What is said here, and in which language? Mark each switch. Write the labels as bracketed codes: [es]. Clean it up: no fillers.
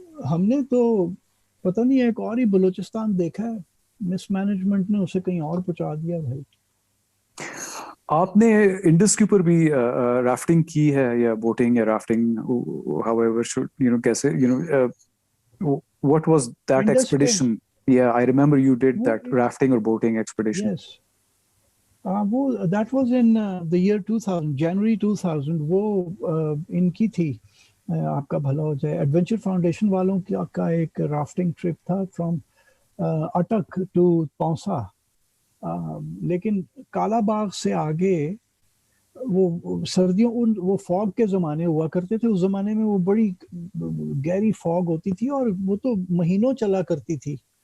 [ur] ہم نے تو پتہ نہیں ایک اور ہی بلوچستان دیکھا ہے، مس مینجمنٹ نے اسے کہیں اور پہنچا دیا بھائی. آپ نے انڈس کے اوپر بھی رافٹنگ کی ہے، یا بوٹنگ یا رافٹنگ، [en] however should [ur] کیسے [en] what was that expedition? Yeah, I remember you did that rafting or boating expedition. Yes. That was in the year 2000, January 2000. [ur] وہ ان کی تھی، آپ کا بھلا ہو جائے، ایڈونچر فاؤنڈیشن والوں کا ایک رافٹنگ ٹرپ تھا فرام اٹک ٹو پونسا. لیکن کالا باغ سے آگے وہ سردیوں، وہ فوگ کے زمانے ہوا کرتے تھے، اس زمانے میں وہ بڑی گہری فوگ ہوتی تھی، اور وہ تو مہینوں چلا کرتی تھی.